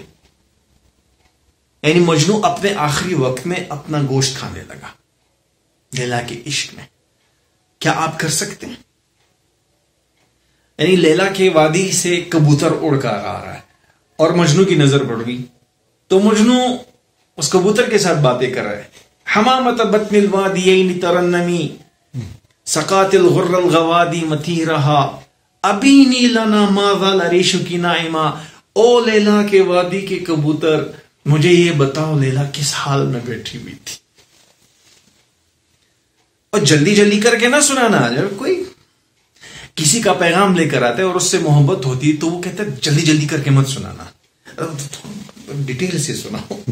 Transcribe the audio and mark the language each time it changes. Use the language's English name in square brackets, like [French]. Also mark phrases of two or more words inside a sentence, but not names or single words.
[Urdu] یعنی مجنو اپنے آخری وقت میں اپنا گوشت کھانے لگا لیلا کے عشق میں. کیا آپ کر سکتے ہیں؟ یعنی لیلا کے وادی سے کبوتر اڑ کر آ رہا ہے اور مجنو کی نظر پڑ گئی، تو مجنو اس کبوتر کے ساتھ باتیں کر رہا ہے. [Arabic] حمامت بطن الوادیین ترنمی سقات الغر الغوادی متیرہا ابینی لنا ماذا لریشو کی نائمہ. [Urdu] او لیلا کے وادی کے کبوتر، مجھے یہ بتاؤ لیلا کس حال میں بیٹھی ہوئی تھی. اور جلدی جلدی کر کے نہ سنانا. جب کوئی کسی کا پیغام لے کر آتا ہے اور اس سے محبت ہوتی تو وہ کہتا ہے جلدی جلدی کر کے مت سنانا، ڈیٹیل سے سناؤ.